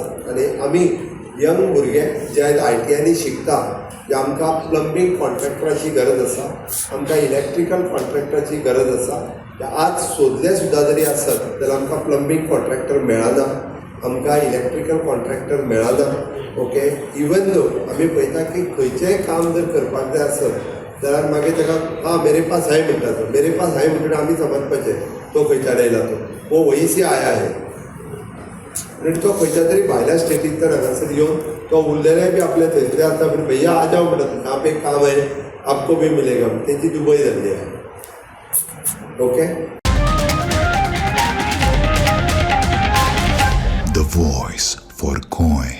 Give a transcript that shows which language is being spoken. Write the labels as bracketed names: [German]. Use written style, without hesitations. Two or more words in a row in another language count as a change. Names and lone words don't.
[Konkani] आनी आमी यंग भुरगे जे ITIंनी शिकता, जे आमकां [English] plumbing contractor [Konkani] गरज आसा, आमकां [English] electrical contractor [Konkani] गरज आसा. आज सोदले सुद्दां जरी आसत जाल्यार आमकां [English] plumbing contractor [Konkani] मेळना, आमकां [English] electrical contractor [Konkani] मेळना. [English] okay, even though [Konkani] आमी पळयता की खंयचेंय काम जर करपाक जाय आसत जाल्यार मागीर ताका [Hindi] मेरे पास हाय [Konkani] म्हणटा तो, [Hindi] मेरे पास हाय [Konkani] म्हणटकीर आमी समजपाचें तो खंयच्यान येयला तो, [Hindi] वो वही से आया है. [Konkani] आनी तो खंयच्या तरी भायल्या स्टेटींतल्यान हांगासर येवन तो उरलेले बी आपले थंयसर आसता पूण [Hindi] भैया आ जाओ [Konkani] म्हणटा, [Hindi] यहाँ पे काम है आपको भी मिलेगा, [Konkani] तेची दुबय जाल्ली आहे. [English] ओके. The voice for Coin.